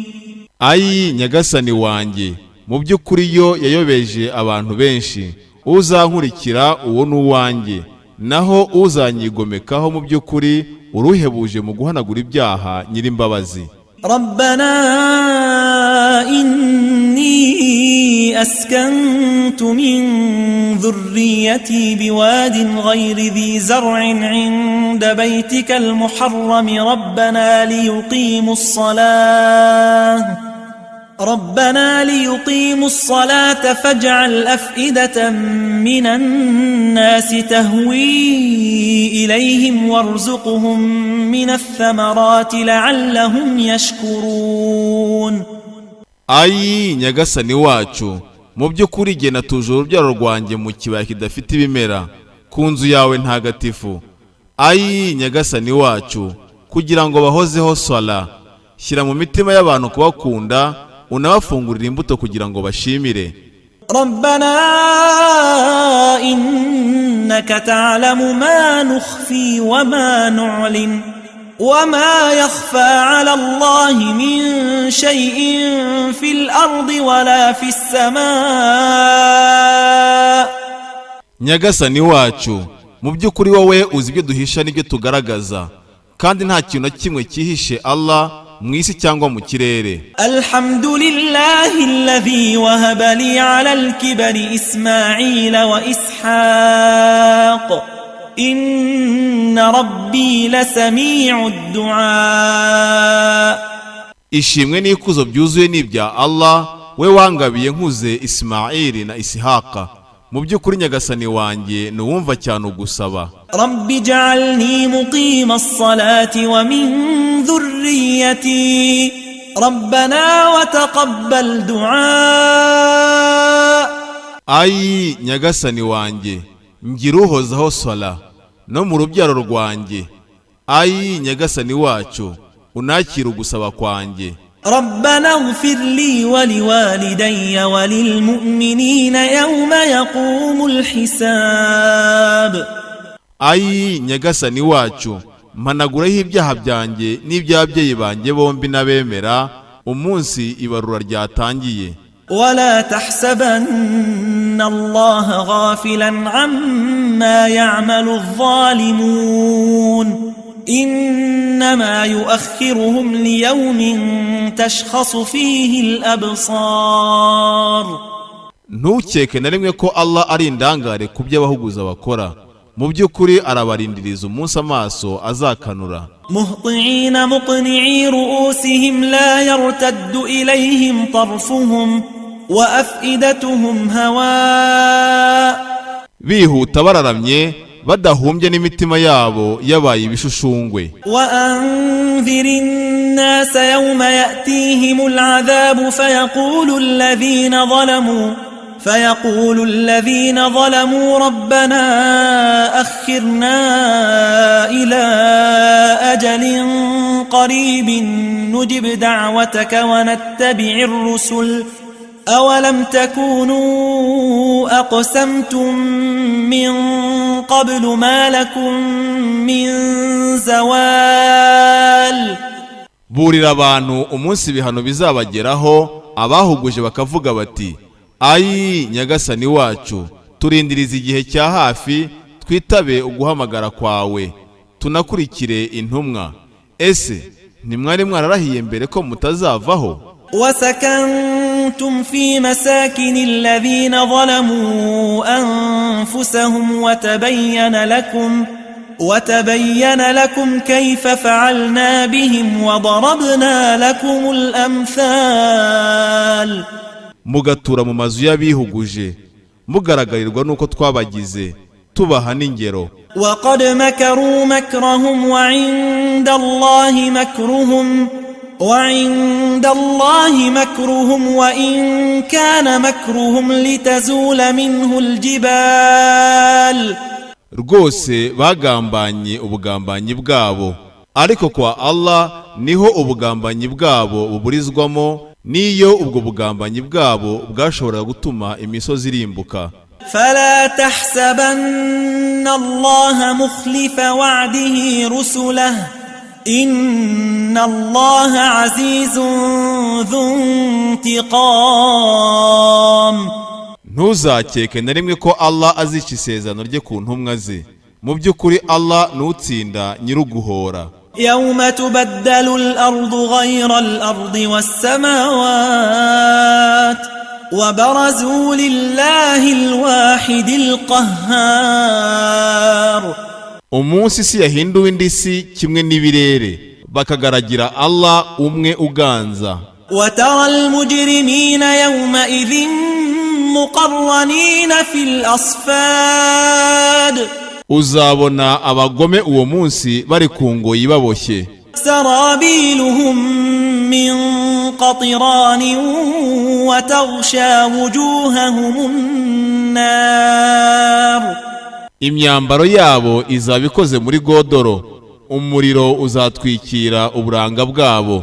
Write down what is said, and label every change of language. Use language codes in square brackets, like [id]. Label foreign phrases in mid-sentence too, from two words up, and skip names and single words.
[rw] Ayi nyagasani wanjye, mu by'ukuri yo yayobeje abantu benshi, uzankurikira uwo n'uwanjye, naho uzanyigomekaho mu by'ukuri uruhebuje mu guhanagura ibyaha nyirimbabazi. [ar] ربنا إني أسكنت من ذريتي بواد غير ذي زرع عند بيتك المحرم ربنا ليقيموا الصلاة فاجعل أفئدة من الناس تهوي إليهم وارزقهم من الثمرات لعلهم يشكرون. [rw] Ayi nyagasani wacu, mu by'ukuri jye natuje urubyaro rwanjye mu kibaya kidafite ibimera ku nzu yawe ntagatifu. Ayi nyagasani wacu, kugira ngo bahozeho sala, shyira mu mitima y'abantu kubakunda, unabafungurira imbuto kugira ngo bashimire. [ar] ربنا إنك تعلم ما نخفي وما نعلن وما يخفى على الله من شيء في الأرض ولا في السماء. [rw] nyagasani wacu mu by'ukuri wowe uzi ibyo duhisha n'ibyo tugaragaza kandi nta kintu na kimwe cyihishe Allah mu isi cyangwa mu kirere. [ar] الحمد لله الذي وهب لي على الكبر إسماعيل وإسحاق إن ربي لسميع الدعاء. [rw] Ishimwe n'ikuzo byuzuye n'ibya Allah we wangabiye nkuze Ismaili na Ishaqa. Mu by'ukuri nyagasani wanjye nuwumva cyane ugusaba. [ar] رب اجعلني مقيم الصلاة ومن ذريتي ربنا وتقبل دعاء. [rw] Ayi nyagasani wanjye ngira uhozaho sala no mu rubyaro rwanjye. Ayi nyagasani wacu unakira ugusaba kwanjye. [ar] ربنا اغفر لي ولوالدي وللمؤمنين يوم يقوم الحساب. [rw] Ayi nyagasani wacu mpanaguraho ibyaha byanjye n'iby'ababyeyi banjye bombi n'abemera umunsi ibarura ryatangiye. [ar] ولا تحسبن الله غافلا عما يعمل الظالمون إنما يؤخرهم ليوم تشخص فيه الأبصار. [rw] Ntukeke na rimwe ko Allah ari indangare ku by'abahuguza bakora. Mu by'ukuri arabarindiriza umunsi amaso azakanura. [ar] مهطعين مقنعي رؤوسهم لا يرتد إليهم طرفهم وأفئدتهم هواء. [rw] Bihuta bararamye badahumbye n'imitima yabo yabaye ibishushungwe. [ar] وأنذر الناس يوم يأتيهم العذاب فيقول الذين ظلموا ربنا أخرنا إلى أجل قريب نجب دعوتك ونتبع الرسل أولم تكونوا أقسمتم من قبل ما لكم من زوال. [rw] Burira abantu umunsi bihano bizabageraho abahuguje bakavuga bati ayi nyagasani wacu turindiriza igihe cya hafi twitabe uguhamagara kwawe tunakurikire intumwa. Ese ntimwari mwararahiye mbere ko mutazavaho? [ar] وسكنتم في مساكن الذين ظلموا أنفسهم وتبين لكم كيف فعلنا بهم وضربنا لكم الأمثال. [rw] Mugatura mu mazu y'abihuguje mugaragarirwa nuko twabagize tubaha n'ingero. [ar] وقد مكروا مكرهم وعند الله مكرهم وإن كان مكرهم لتزول منه الجبال. [rw] Rwose bagambanye ubugambanyi bwabo ariko kwa Allah niho ubugambanyi bwabo buburizwamo niyo ubwo bugambanyi bwabo bwashobora gutuma imisozi irimbuka. [ar] فلا تحسبن الله مخلف وعده رسله إن الله عزيز ذو انتقام. [rw] Ntuzakeke na rimwe ko Allah azica isezerano rye ku ntumwa ze. Mu by'ukuri Allah nutsinda nyiruguhora. [ar] يوم تبدل الأرض غير الأرض والسماوات وبرزوا لله الواحد القهار. [rw] Umunsi isi yahinduwe indi si kimwe n'ibirere bakagaragira Allah umwe uganza. [ar] وترى المجرمين يومئذ مقرنين في الأصفاد. [rw] Uzabona abagome uwo munsi bari ku ngoyi baboshye. [ar] سرابيلهم من قطران وتغشى وجوههم النار. [rw] Imyambaro yabo izaba ikoze muri godoro umuriro uzatwikira uburanga bwabo.